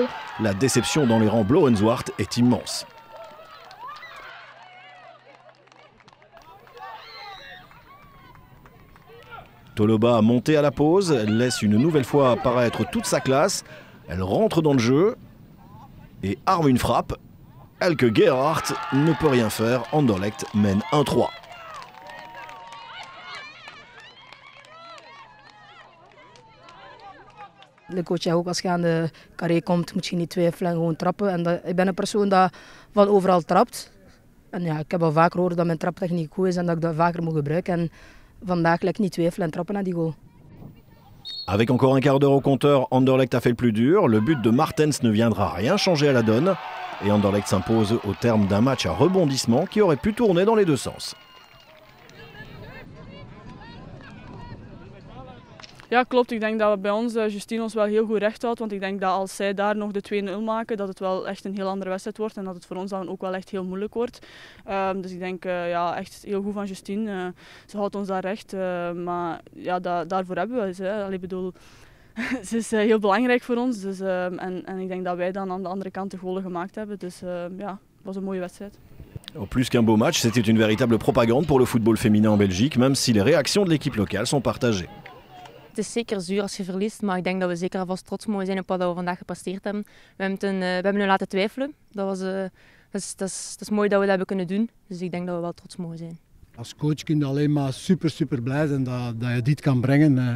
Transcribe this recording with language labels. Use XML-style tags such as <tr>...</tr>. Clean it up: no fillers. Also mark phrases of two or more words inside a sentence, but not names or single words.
<fr>La déception dans les rangs Blauenzwart est immense. Toloba, montée à la pause, laisse une nouvelle fois apparaître toute sa classe. Elle rentre dans le jeu et arme une frappe. Elke Gerhardt ne peut rien faire. Anderlecht mène 1-3.</fr> <nl>De coach zegt ook, als je aan de carré komt, moet je niet twijfelen en gewoon trappen. En ik ben een persoon dat van overal trapt. En ja, ik heb al vaker gehoord dat mijn traptechniek goed is en dat ik dat vaker moet gebruiken. En vandaag lijkt niet twijfelen en trappen naar die goal.</nl> <fr>Avec encore un quart d'heure au compteur, Anderlecht a fait le plus dur. Le but de Martens ne viendra rien changer à la donne. Et Anderlecht s'impose au terme d'un match à rebondissement qui aurait pu tourner dans les deux sens.</fr> <nl>Ja, klopt. Ik denk dat we bij ons Justine ons wel heel goed recht houdt. Want ik denk dat als zij daar nog de 2-0 maken, dat het wel echt een heel andere wedstrijd wordt. En dat het voor ons dan ook wel echt heel moeilijk wordt. Dus ik denk echt heel goed van Justine. Ze houdt ons daar recht. Maar ja, daarvoor hebben we ze. Ik bedoel, ze is heel belangrijk voor ons. Dus, en ik denk dat wij dan aan de andere kant de goalen gemaakt hebben. Dus ja, het was een mooie wedstrijd.</nl> <fr>Plus qu'un beau match, c'était une véritable propagande pour le football féminin en Belgique, même si les réactions de l'équipe locale sont partagées.</fr> <nl>Het is zeker zuur als je verliest, maar ik denk dat we zeker alvast trots mogen zijn op wat we vandaag gepresteerd hebben. We hebben hun laten twijfelen. Dat is mooi dat we dat hebben kunnen doen. Dus ik denk dat we wel trots mogen zijn. Als coach kun je alleen maar super blij zijn dat je dit kan brengen.</nl>